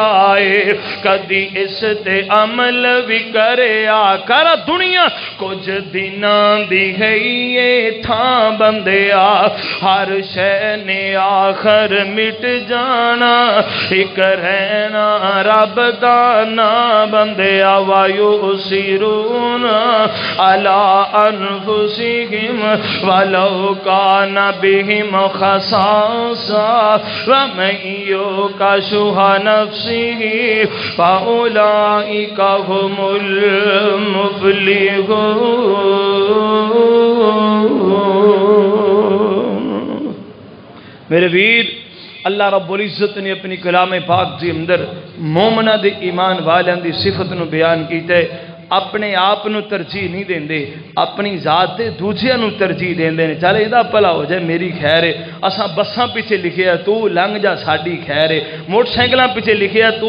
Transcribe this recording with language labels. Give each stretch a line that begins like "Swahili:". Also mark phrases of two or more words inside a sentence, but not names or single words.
Punjabi: ہے کدی اس تے عمل بھی کرے آکر دنیا کچھ دناں دی ہے یہ تھاں بندیا ہر شے نے آخر مٹ جانا اک رہنا رب دا نا بندیا
Arabic: ويؤثرون على أنفسهم ولو كان بهم خصاصة ومن يوق شح نفسه فأولئك هم المفلحون.
Punjabi: میرے ویر اللہ رب العزت نے اپنی کلام پاک دے اندر مومناں دے ایمان والیاں دی صفت نوں بیان کیتا ہے. اپنے آپ نوں ترجیح نہیں دیندے اپنی ذات تے دوجیاں نوں ترجیح دیندے نے چل ایہدا بھلا ہو جائے میری خیر ہے اساں بساں پچھے لکھیا توں لنگھ جا ساڈی خیر ہے موٹرسائیکلاں پچھے لکھیا توں लंघ जा साडी खैर है मोटरसाइकिलां पिछे लिखिया तू